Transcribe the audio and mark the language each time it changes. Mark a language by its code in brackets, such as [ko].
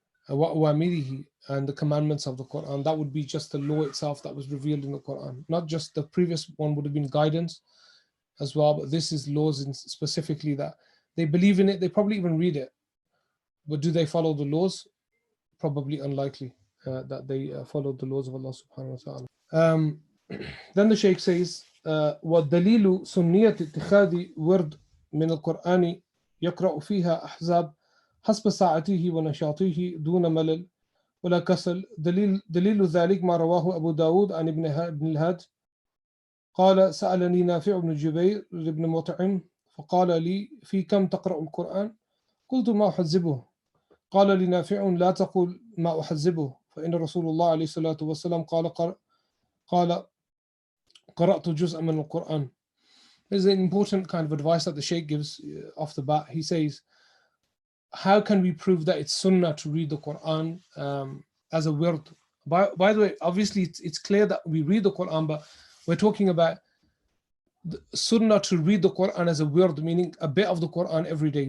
[en] Wa awamirihi, and the commandments of the Quran. That would be just the law itself that was revealed in the Quran. Not just the previous one would have been guidance as well, but this is laws specifically that they believe in it. They probably even read it, but do they follow the laws? Probably unlikely that they follow the laws of Allah subhanahu wa ta'ala. Then the Shaykh says, [ar] وَالدَّلِيلُ سُنِّيَّةِ اتِّخَاذِ وِرْد مِنَ الْقُرْآنِ يَقْرَأُ فِيهَا أَحْزَابٍ حسب ساعته ونشاطه دون ملل ولا كسل. دليل ذلك ما رواه أبو داود عن ابن الهاد قال سألني نافع بن جبير بن مطعم فقال لي في كم تقرأ القرآن؟ قلت ما أحزبه. قال لي نافع لا تقل ما أحزبه فإن رسول الله عليه الصلاة والسلام قال قرأت جزءا من القرآن. [en] There's an important kind of advice that the Shaykh gives off the bat. He says, how can we prove that it's sunnah to read the Quran as a wird? By the way, obviously it's clear that we read the Quran, but we're talking about the sunnah to read the Quran as a wird, meaning a bit of the Quran every day.